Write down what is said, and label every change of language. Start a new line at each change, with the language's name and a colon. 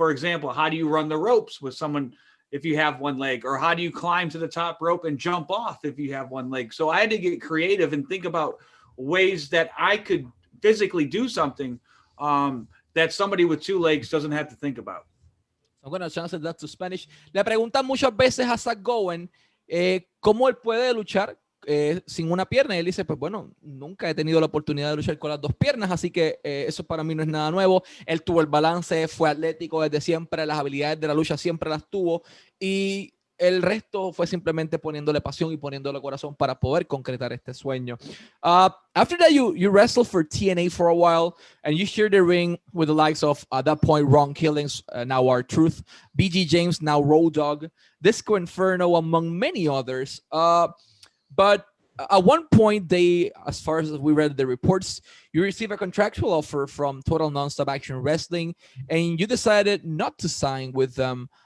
English: For example, how do you run the ropes with someone if you have 1 leg? Or how do you climb to the top rope and jump off if you have 1 leg? So I had to get creative and think about ways that I could physically do something that somebody with 2 legs doesn't have to think about. I'm going to translate that to Spanish.
Spanish: Le preguntan muchas veces a Zach Gowen cómo él puede luchar sin una pierna, y él dice, pues bueno, nunca he tenido la oportunidad de luchar con las 2 piernas, así que eso para mí no es nada nuevo. Él tuvo el balance, fue atlético desde siempre, las habilidades de la lucha siempre las tuvo, y el resto fue simplemente poniéndole pasión y poniéndole corazón para poder concretar este sueño.
English: After that, you wrestled for TNA for a while, and you shared the ring with the likes of, at that point, Ron Killings, now R-Truth, BG James, now Road Dogg, Disco Inferno, among many others. But at one point, as far as we read the reports, you received a contractual offer from Total Nonstop Action Wrestling, and you decided not to sign with them.